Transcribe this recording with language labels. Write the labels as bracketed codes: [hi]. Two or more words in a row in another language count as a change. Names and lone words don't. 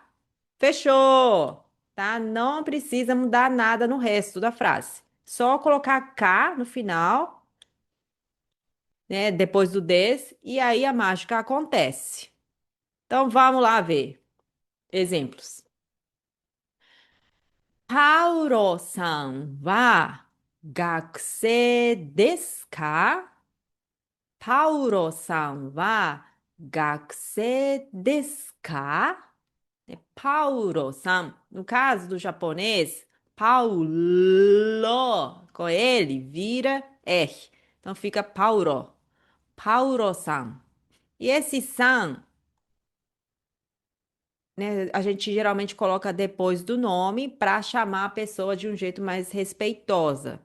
[pt] Fechou, tá? Não precisa mudar nada no resto da frase. Só colocar K no final, né, depois do des, e aí a mágica acontece. Então vamos lá ver exemplos. [ja] パウロさんは学生ですか? パウロさんは学生ですか? Paulo-san. [pt] No caso do japonês, Paulo, com ele, vira R. Então fica Paulo. Paulo-san. E esse san, né, a gente geralmente coloca depois do nome para chamar a pessoa de um jeito mais respeitosa.